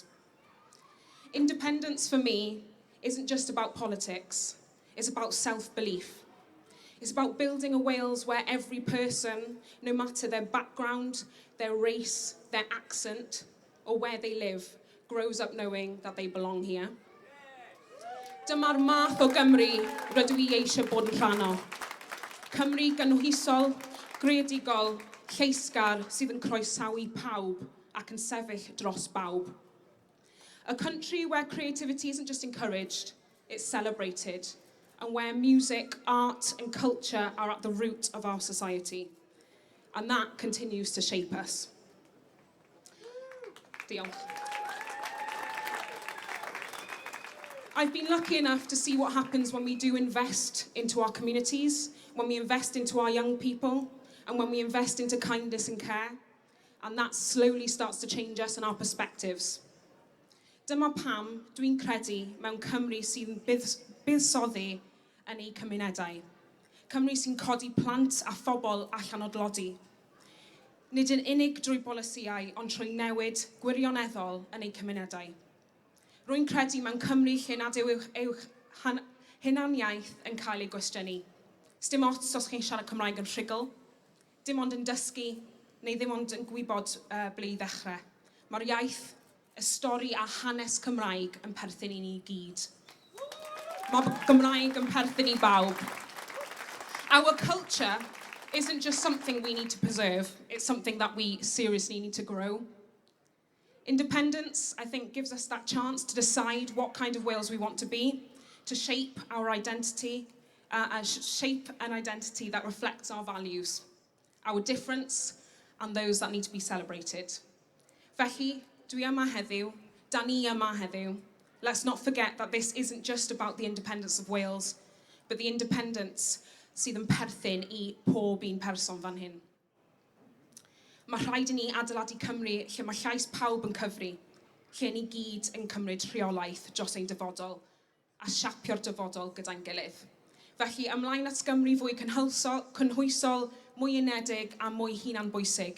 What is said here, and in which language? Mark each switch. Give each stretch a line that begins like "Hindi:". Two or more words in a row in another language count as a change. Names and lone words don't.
English: Independence for me isn't just about politics, it's about self-belief. It's about building a Wales where every person, no matter their background, their race, their accent, or where they live, grows up knowing that they belong here.
Welsh: Dyma'r math o Gymru rydw I eisiau bod yn rhan o. Cymru gynhwysol, greadigol, lleisgar sydd yn croesawu pawb ac yn sefyll dros bawb.
English: A country where creativity isn't just encouraged, it's celebrated, and where music, art and culture are at the root of our society. And that continues to shape us.
Welsh: Diolch.
English: I've been lucky enough to see what happens when we do invest into our communities, when we invest into our young people, and when we invest into kindness and care, and that slowly starts to change us and our perspectives.
Welsh: Dyma pam dwi'n credu mewn Cymru sy'n buddsoddi yn ei cymunedau. Cymru sy'n codi plant a phobl allan o dlodi. Nid yn unig drwy bolisïau, ond trwy newid gwirioneddol yn ei cymunedau. Rwy'n credu mewn Cymru lle nad yw uwch hunaniaeth yn cael ei gwestiynu. Sdim ots os chi'n siarad Cymraeg yn rhugl, dim ond yn dysgu, neu ddim ond yn gwybod ble I ddechrau. Mae'r iaith, y stori a hanes Cymraeg yn perthyn I ni gyd. Mae Gymraeg yn perthyn I bawb.
English: Our culture isn't just something we need to preserve, it's something that we seriously need to grow. Independence, I think, gives us that chance to decide what kind of Wales we want to be, to shape our identity, and shape an identity that reflects our values, our difference, and those that need to be celebrated.
Welsh: Felly, dwi yma heddiw, da ni yma heddiw.
English: Let's not forget that this isn't just about the independence of Wales, but the independence
Welsh: sydd yn perthyn I pob un person fan hyn. Mae rhaid I ni adeiladu Cymru lle mae llais pawb yn cyfri, lle ni gyd yn cymryd rheolaeth dros ein dyfodol a siapio'r dyfodol gyda'n gilydd. Felly, ymlaen at Gymru fwy cynhwysol, mwy unedig a mwy hunanbwysig.